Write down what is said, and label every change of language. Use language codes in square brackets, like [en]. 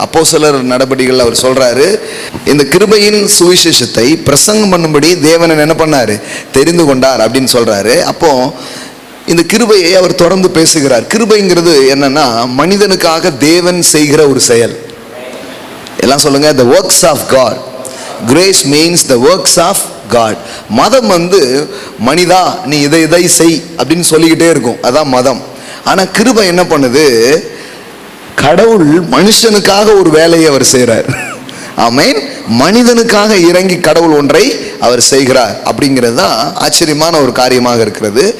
[ta] அப்போஸ்தலர் நடபடிகள் அவர் சொல்றாரு, இந்த கிருபையின் சுவிசேஷத்தை பிரசங்கம் பண்ணும்படி தேவன் என்ன பண்ணாரு? தெரிந்து கொண்டார் அப்படின்னு சொல்றாரு. அப்போ இந்த கிருபையை அவர் தொடர்ந்து பேசுகிறார். கிருபைங்கிறது என்னன்னா, மனிதனுக்காக தேவன் செய்கிற ஒரு செயல். எல்லாம் சொல்லுங்க, [en] the works of God. Grace means the works of God. [ta] மதம் மனிதா நீ இதை செய் அப்படின்னு சொல்லிக்கிட்டே இருக்கும், அதான் மதம். ஆனா கிருபை என்ன பண்ணுது? கடவுள் மனுஷனுக்காக ஒரு வேலையை அவர் செய்கிறார். ஆமென். மனிதனுக்காக இறங்கி கடவுள் ஒன்றை அவர் செய்கிறார். அப்படிங்கிறது தான் ஆச்சரியமான ஒரு காரியமாக இருக்கிறது.